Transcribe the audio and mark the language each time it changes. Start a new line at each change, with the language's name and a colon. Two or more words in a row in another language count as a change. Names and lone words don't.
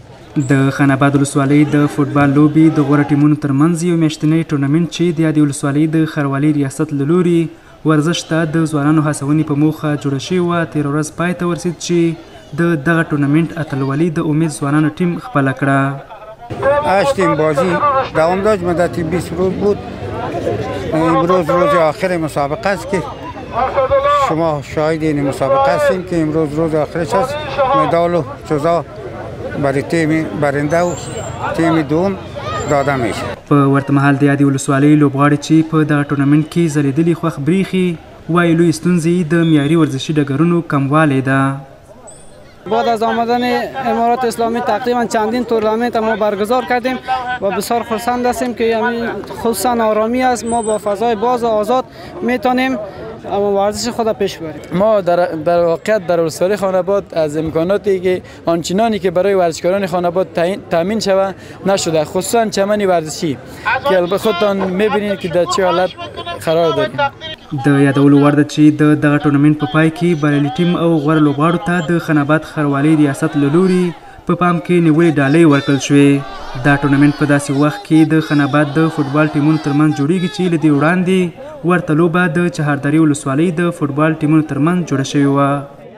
Pashto: د خان آباد ولسوالۍ د فوټبال لوبې د غوره ټیمونو ترمنځ یو میاشتنی ټورنمنټ چې د یادې ولسوالۍ د ښاروالۍ ریاست له لوري ورزش ته د ځوانانو هڅونې په موخه جوړه شوې وه تېره ورځ پای ته ورسېد چې د دغه ټورنمنټ اتلولي د امید ځوانانو ټیم خپله کړه.
Persian: 8 تیم بازی دوام داشت، مدت 20 روز بود. امروز روز آخر مسابقه است که شما شاهد این مسابقه هستیم که امروز روز آخرش است. مدال و جزا برای تیم برنده و تیم دوم داده میشه.
Pashto: په ورته مهال د یادې ولسوالۍ لوبغاړي چې په دغه ټورنمنټ کې ځلېدلي خوښ بریښي وایي لوی ستونزې د معیاري ورزشي ډګرونو کموالی ده.
Persian: بعد از آمدن امارات اسلامی تقریبا چندین تورنمنت ما برگزار کردیم و بسیار خرسند هستیم که خصوصا آرامی است، ما با فضای باز و آزاد میتونیم ورزش خود پیش بریم. ما در واقعیت در ولسوالی خان آباد از امکاناتی که آنچنانی که برای ورزشکاران خان آباد تامین شود نشده، خصوصا چمن ورزشی که البته خودتان میبینید که در چه حالت قرار داریم.
Pashto: د یادولو وړ ده چې د دغه ټورنمنټ په پای کې بریالي ټیم او غوره لوبغاړو ته د خان آباد ښاروالۍ ریاست له لوري په پام کې نیولې ډالۍ ورکړل شوې. دا ټورنمنټ په داسې وخت کې د خان آباد د فوټبال ټیمونو ترمنځ جوړیږي چې له دې وړاندې ورته لوبه د چهاردرې ولسوالۍ د فوټبال ټیمونو ترمنځ جوړه شوې وه.